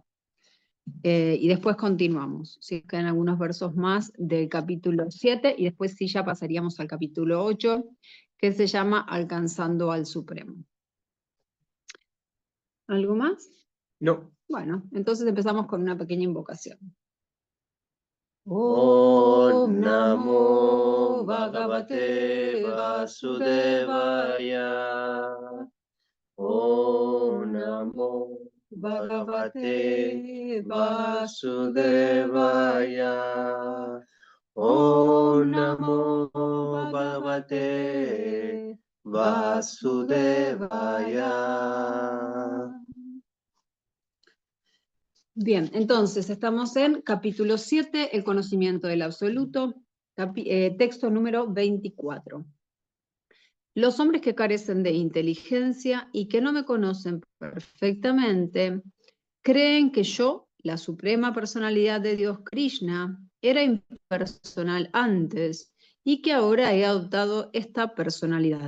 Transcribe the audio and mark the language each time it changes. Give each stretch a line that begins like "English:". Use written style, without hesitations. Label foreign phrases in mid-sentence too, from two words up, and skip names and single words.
Spanish: Y después continuamos, ¿sí? Quedan algunos versos más del capítulo 7 y después sí ya pasaríamos al capítulo 8, que se llama Alcanzando al Supremo. ¿Algo más? No. Bueno, entonces empezamos con una pequeña invocación.
Sanskrit: Om Namo Bhagavate Vasudevaya. Om Namo Bhagavate Vasudevaya. Om Namo Bhagavate Vasudevaya.
Spanish: Bien, entonces estamos en capítulo 7, el conocimiento del absoluto, texto número 24. Los hombres que carecen de inteligencia y que no me conocen perfectamente, creen que yo, la suprema personalidad de Dios Krishna, era impersonal antes y que ahora he adoptado esta personalidad.